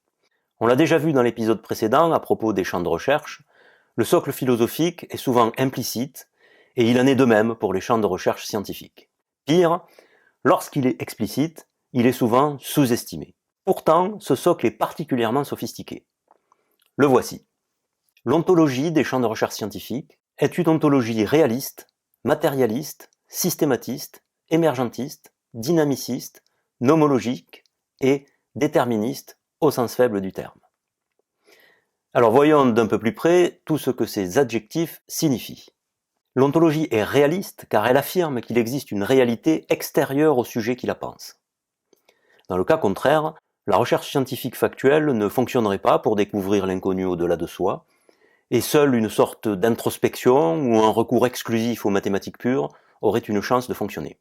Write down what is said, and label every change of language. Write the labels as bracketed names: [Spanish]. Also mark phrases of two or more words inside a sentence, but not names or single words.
[French] On l'a déjà vu dans l'épisode précédent à propos des champs de recherche, le socle philosophique est souvent implicite et il en est de même pour les champs de recherche scientifiques. Pire, lorsqu'il est explicite, il est souvent sous-estimé. Pourtant, ce socle est particulièrement sophistiqué. Le voici. L'ontologie des champs de recherche scientifiques est une ontologie réaliste, matérialiste, systématiste, émergentiste, dynamiciste, nomologique et déterministe au sens faible du terme. Alors voyons d'un peu plus près tout ce que ces adjectifs signifient. L'ontologie est réaliste car elle affirme qu'il existe une réalité extérieure au sujet qui la pense. Dans le cas contraire, la recherche scientifique factuelle ne fonctionnerait pas pour découvrir l'inconnu au-delà de soi, et seule une sorte d'introspection ou un recours exclusif aux mathématiques pures aurait une chance de fonctionner.